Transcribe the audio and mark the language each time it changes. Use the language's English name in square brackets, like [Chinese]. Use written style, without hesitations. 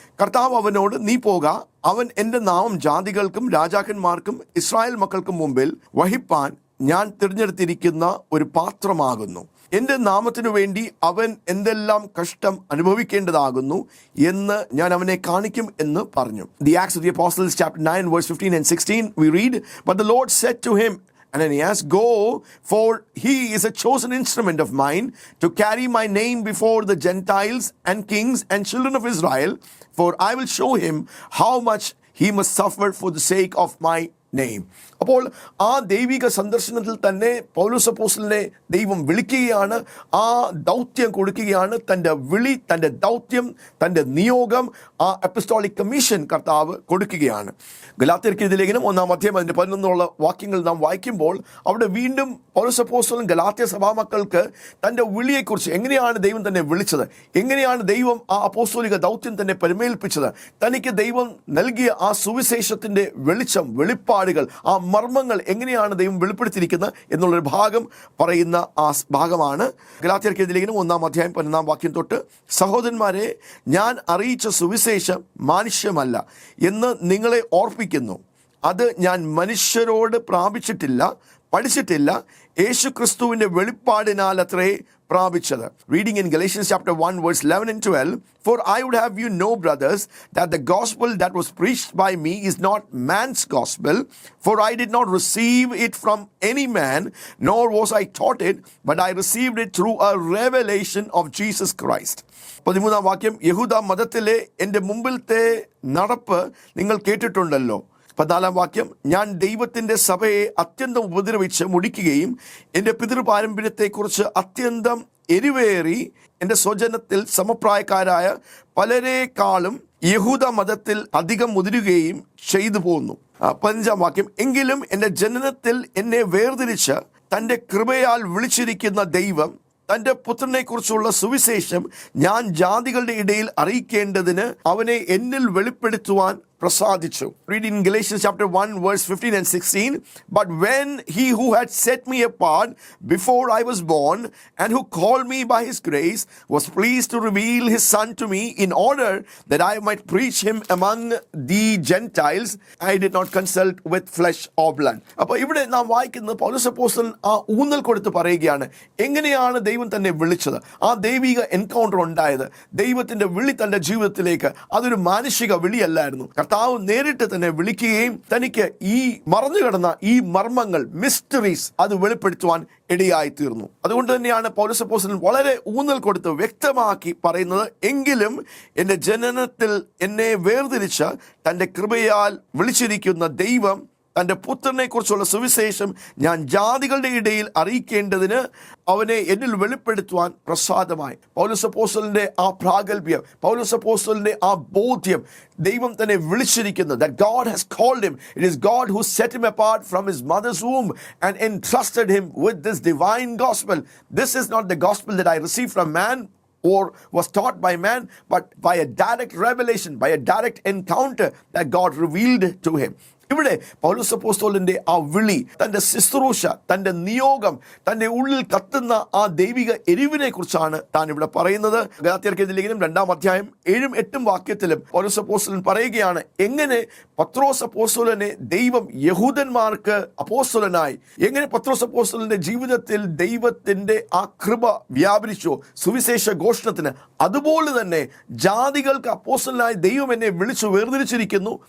[Malayalam] കർത്താവ് അവനോട്, നീ പോക, അവൻ എൻ്റെ നാമം ജാതികൾക്കും രാജാക്കന്മാർക്കും ഇസ്രായേൽ മക്കൾക്കും മുമ്പിൽ വഹിപ്പാൻ ഞാൻ തിരഞ്ഞെടുത്തിരിക്കുന്ന ഒരു പാത്രമാകുന്നു. എൻ്റെ നാമത്തിനു വേണ്ടി അവൻ എന്തെല്ലാം കഷ്ടം അനുഭവിക്കേണ്ടതാകുന്നു എന്ന് ഞാൻ അവനെ കാണിക്കും എന്ന് പറഞ്ഞു. [English] The Acts of the Apostles chapter 9 verse 15 and 16 we read, but the Lord said to him, Ananias, go, for he is a chosen instrument of mine to carry my name before the Gentiles and kings and children of Israel, for I will show him how much he must suffer for the sake of my name. [Malayalam] അപ്പോൾ ആ ദൈവിക സന്ദർശനത്തിൽ തന്നെ പൗലോസ് അപ്പോസ്തലനെ ദൈവം വിളിക്കുകയാണ്, ആ ദൗത്യം കൊടുക്കുകയാണ്. തൻ്റെ വിളി, തൻ്റെ ദൗത്യം, തൻ്റെ നിയോഗം, ആ അപ്പസ്തോളിക് കമ്മീഷൻ കർത്താവ് കൊടുക്കുകയാണ്. ഗലാത്യർക്കെഴുതിയ ലേഖനം 1 അധ്യായം 11 വാക്യങ്ങൾ നാം വായിക്കുമ്പോൾ അവിടെ വീണ്ടും പൗലോസ് അപ്പോസ്തലൻ ഗലാത്യ സഭാമക്കൾക്ക് തൻ്റെ വിളിയെക്കുറിച്ച്, എങ്ങനെയാണ് ദൈവം തന്നെ വിളിച്ചത്, എങ്ങനെയാണ് ദൈവം ആ അപ്പോസ്തോലിക ദൗത്യം തന്നെ പരിമേൽപ്പിച്ചത്, തനിക്ക് ദൈവം നൽകിയ ആ സുവിശേഷത്തിൻ്റെ വെളിച്ചം, വെളിപ്പാടുകൾ, ആ മർമ്മങ്ങൾ എങ്ങനെയാണ് ദൈവം വെളിപ്പെടുത്തിയിരിക്കുന്നത് എന്നുള്ളൊരു ഭാഗം പറയുന്ന ആ ഭാഗമാണ് ഗലാത്യർക്കെഴുതിയ ലേഖനം 1 അധ്യായം 11 വാക്യം തൊട്ട്. സഹോദരന്മാരെ, ഞാൻ അറിയിച്ച സുവിശേഷം മാനുഷ്യമല്ല എന്ന് നിങ്ങളെ ഓർപ്പിക്കുന്നു. അത് ഞാൻ മനുഷ്യരോട് പ്രാപിച്ചിട്ടില്ല, പഠിച്ചിട്ടില്ല, യേശു ക്രിസ്തുവിൻ്റെ വെളിപ്പാടിനാൽ അത്രേ പ്രാപിച്ചത്. [English] Reading in Galatians chapter 1 verse 11 and 12, for I would have you know, brothers, that the gospel that was preached by me is not man's gospel, for I did not receive it from any man, nor was I taught it, but I received it through a revelation of Jesus Christ. [Malayalam] 13 വാക്യം, യഹൂദ മതത്തിലെ എൻ്റെ മുമ്പിലത്തെ നടപ്പ് നിങ്ങൾ കേട്ടിട്ടുണ്ടല്ലോ. 14 വാക്യം, ഞാൻ ദൈവത്തിൻ്റെ സഭയെ അത്യന്തം ഉപദ്രവിച്ച് മുടിക്കുകയും എൻ്റെ പിതൃപാരമ്പര്യത്തെക്കുറിച്ച് അത്യന്തം എരിവേറി എൻ്റെ സ്വജനത്തിൽ സമപ്രായക്കാരായ പലരെക്കാളും യഹൂദ മതത്തിൽ അധികം മുതിരുകയും ചെയ്തു പോന്നു. 15 വാക്യം, എങ്കിലും എൻ്റെ ജനനത്തിൽ എന്നെ വേർതിരിച്ച് തൻ്റെ കൃപയാൽ വിളിച്ചിരിക്കുന്ന ദൈവം തൻ്റെ പുത്രനെക്കുറിച്ചുള്ള സുവിശേഷം ഞാൻ ജാതികളുടെ ഇടയിൽ അറിയിക്കേണ്ടതിന് അവനെ എന്നിൽ വെളിപ്പെടുത്തുവാൻ പ്രസാദിച്ചു. [English] Read in Galatians chapter 1 verse 15 and 16, but when he who had set me apart before I was born and who called me by his grace was pleased to reveal his son to me in order that I might preach him among the Gentiles, I did not consult with flesh or blood. [Malayalam] അപ്പോൾ ഇവിടെ നാം വായിക്കുന്നത് പൗലോസ് അപ്പോസ്തലൻ ആ ഊന്നൽ കൊടുത്ത് പറയുകയാണ്, എങ്ങനെയാണ് ദൈവം തന്നെ വിളിച്ചത്, ആ ദൈവിക എൻകൗണ്ടർ ഉണ്ടായത്, ദൈവത്തിൻ്റെ വിളി തൻ്റെ ജീവിതത്തിലേക്ക്. അതൊരു മാനുഷിക വിളിയല്ലായിരുന്നു. കർത്താവ് നേരിട്ട് തന്നെ വിളിക്കുകയും തനിക്ക് ഈ മറഞ്ഞു കിടന്ന ഈ മർമ്മങ്ങൾ, മിസ്റ്ററീസ്, അത് വെളിപ്പെടുത്തുവാൻ ഇടയായി തീർന്നു. അതുകൊണ്ട് തന്നെയാണ് പൗലോസ് അപ്പോസ്തലൻ വളരെ ഊന്നൽ കൊടുത്ത് വ്യക്തമാക്കി പറയുന്നത്, എങ്കിലും എൻ്റെ ജനനത്തിൽ എന്നെ വേർതിരിച്ച തൻ്റെ കൃപയാൽ വിളിച്ചിരിക്കുന്ന ദൈവം തൻ്റെ പുത്രനെക്കുറിച്ചുള്ള സുവിശേഷം ഞാൻ ജാതികളുടെ ഇടയിൽ അറിയിക്കേണ്ടതിന് അവനെ എന്നിൽ വെളിപ്പെടുത്തുവാൻ പ്രസാദമായി. പൗലോസ് അപ്പോസ്തലന്റെ ആ പ്രാഗൽഭ്യം, പൗലോസ് അപ്പോസ്തലന്റെ ആ ബോധ്യം, ദൈവം തന്നെ വിളിച്ചിരിക്കുന്നത്, [English] that God has called him. It is God who set him apart from his mother's womb and entrusted him with this divine gospel. This is not the gospel that I received from man or was taught by man, but by a direct revelation, by a direct encounter that God revealed to him. [Malayalam] ഇവിടെ പൗലോസ് അപ്പോസ്തലന്റെ ആ വിളി, തൻ്റെ ശുശ്രൂഷ, തൻ്റെ നിയോഗം, തൻ്റെ ഉള്ളിൽ കത്തുന്ന ആ ദൈവിക എരിവിനെ കുറിച്ചാണ് താൻ ഇവിടെ പറയുന്നത്. ഗലാത്യർക്കെഴുതിയ ലേഖനം 2 അധ്യായം 7-8 വാക്യത്തിലും പൗലോസ് അപ്പോസ്തലൻ പറയുകയാണ്, എങ്ങനെ പത്രോസ് അപ്പോസ്തലനെ ദൈവം യഹൂദന്മാർക്ക് അപ്പോസ്തലനായി, എങ്ങനെ പത്രോസ് അപ്പോസ്തലന്റെ ജീവിതത്തിൽ ദൈവത്തിൻ്റെ ആ കൃപ വ്യാപരിച്ചോ സുവിശേഷ ഘോഷണത്തിന്, അതുപോലെ തന്നെ ജാതികൾക്ക് അപ്പോസ്തലനായി ദൈവം എന്നെ വിളിച്ചു വേർതിരിച്ചിരിക്കുന്നു.